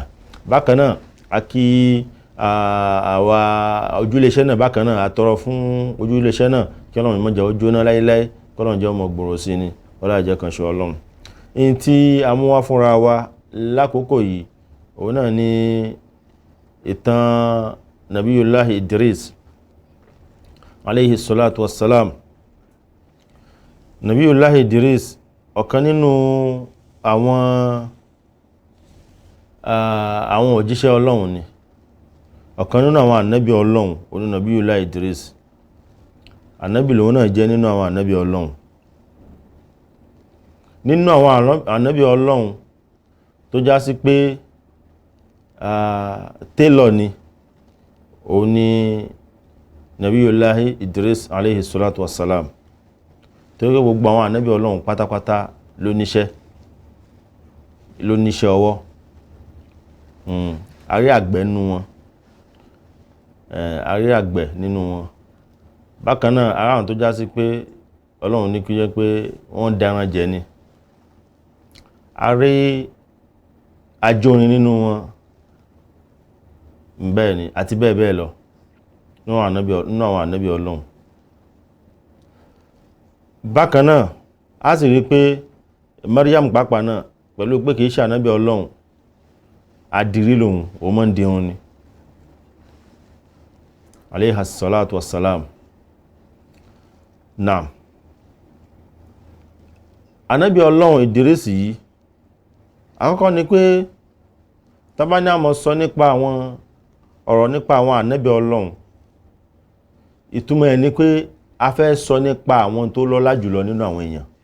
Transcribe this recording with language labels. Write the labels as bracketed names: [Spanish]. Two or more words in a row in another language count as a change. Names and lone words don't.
[Yoruba] Bákan náà a kí àwa ojúléeṣẹ́ náà, bákan náà a tọrọ fún ojúléeṣẹ́ náà kí Ọlọ́run má jẹ́ ó jóná láíláí, kọ́lọ́run jẹ́ ọmọ gbòòrò sí ni, ọlá ìjẹ́ kan ṣe Ọlọ́run. In tí a mú wá fúnra wa lákòókò yìí, òun náà ni ìtàn [Arabic] نبي الله إدريس عليه الصلاة والسلام. [Yoruba] Nabiyullahi Idris, ọ̀kan nínú àwọn òjíṣẹ́ Ọlọ́run ni, ọ̀kan nínú àwọn ànábì Ọlọ́run oní Nabiyullahi Idris. Ànábì lòun náà jẹ́ nínú àwọn ànábì Ọlọ́run. Nínú àwọn ànábì Ọlọ́run tó já sí pé télọ̀ ni, òun ni [Arabic] نبي الله إدريس عليه الصلاة والسلام. [Yoruba] Tó yẹ gbogbo àwọn ànábì Ọlọ́run pátápátá ló níṣẹ́ ọwọ́. Àrí àgbẹ̀ nínú wọn, àrí àgbẹ̀ nínú wọn. Bákan náà ara àwọn tó já sí pé Ọlọ́run ní kí jẹ́ pé wọ́n dáran jẹ ni. Àrí ajórin nínú wọn, bẹ́ẹ̀ ni, àti bẹ́ẹ̀ bẹ́ẹ̀ lọ nínú àwọn ànábì Ọlọ́run. Bákan náà a sì rí pé Maryam pàápàá náà, pẹ̀lú pé kìí ṣe ànábì Ọlọ́run, adìrí lòun, ó mọ́ ń dirun ni [Arabic] عليه الصلاة والسلام. [Yoruba] Naam, ànábì Ọlọ́run Idris yìí, àkọ́kọ́ ni pé tá bá ní a máa sọ nípa àwọn ọ̀rọ̀ nípa àwọn ànábì Ọlọ́run, ìtumọ̀ ẹ̀ ni pé a fẹ́ sọ nípa àwọn tó lọ́lá jùlọ nínú àwọn èèyàn,